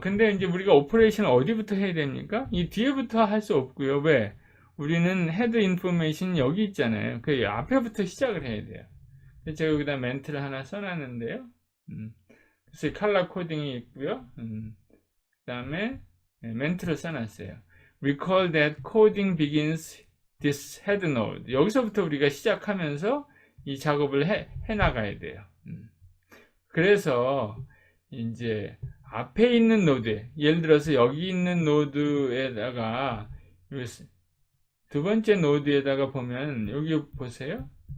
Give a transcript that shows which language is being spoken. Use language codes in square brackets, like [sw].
[ko] 근데 이제 우리가 오퍼레이션을 어디부터 해야 됩니까? 이 뒤에부터 할 수 없고요. 왜? 우리는 헤드 인포메이션 여기 있잖아요. 그 앞에부터 시작을 해야 돼요. 제가 여기다 멘트를 하나 써놨는데요. 그래서 컬러 코딩이 있고요. 그 다음에 멘트를 써놨어요. [en] Recall that coding begins this head node. [ko] 여기서부터 우리가 시작하면서 이 작업을 해 나가야 돼요. 그래서 이제 앞에 있는 노드, 예를 들어서 여기 있는 노드에다가 두 번째 노드에다가 보면 여기 보세요.